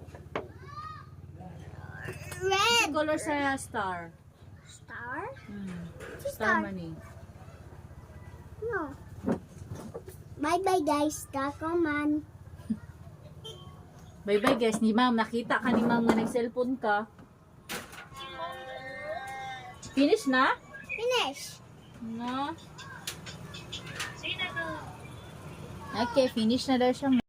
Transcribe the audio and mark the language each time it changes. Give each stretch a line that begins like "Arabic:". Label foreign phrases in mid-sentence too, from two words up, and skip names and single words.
Cebuano: Red. Sa color sa star. Star? Star Star. man eh. No.
English: Bye-bye guys,
Cebuano: kako man.
English: Bye bye guys
Cebuano: ni ma'am. Nakita ka ni ma'am nga nag-cellphone ka. Finish na? Finish. No. Okay, finish na daw siya.